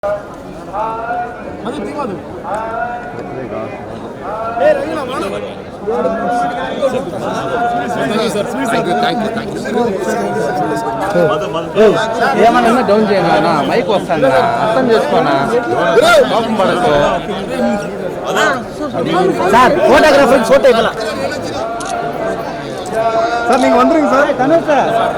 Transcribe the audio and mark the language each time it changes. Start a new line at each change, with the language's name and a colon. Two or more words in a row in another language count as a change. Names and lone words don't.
Tamil: அது தீவாது
Telugu: ఏమన్నా డౌన్ చేయనా మైక్ వస్తాను అర్థం చేసుకోనా కోపం పడకు సార్
English: photographer photo
Telugu: ఇవ్వాల
Tamil: சார் நீங்க வந்துருங்க சார் கணேஷ் சார்